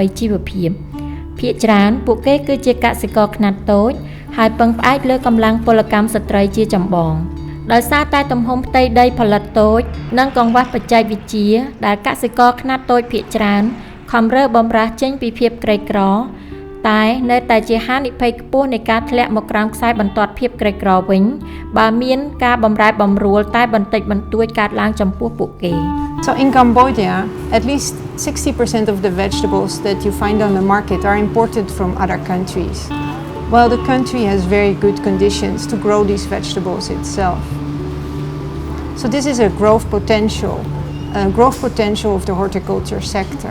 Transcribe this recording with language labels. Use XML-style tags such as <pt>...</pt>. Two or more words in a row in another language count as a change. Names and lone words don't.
<km>ជីវភាពភាគច្រើនពួកគេគឺជាកសិករខ្នាតតូចហើយពឹងផ្អែកលើកម្លាំងពលកម្មស្ត្រីជាចម្បងដោយសារតែទំហំផ្ទៃដីផលិតតូចនិងកង្វះបច្ចេកវិទ្យាដែលកសិករខ្នាតតូចភាគច្រើនខំរើបំរាស់ចេញពីភាពក្រីក្រតែនៅតែជាហានិភ័យខ្ពស់នៃការធ្លាក់មកក្រោមខ្សែបន្ទាត់ភាពក្រីក្រវិញបើមានការបំរែបំរួលតែបន្តិចបន្តួចកើតឡើងចំពោះពួកគេ</km> <en>So in Cambodia, at least 60% of the vegetables that you find on the market are imported from other countries, while the country has very good conditions to grow these vegetables itself. So this is a growth potential of the horticulture sector.</en>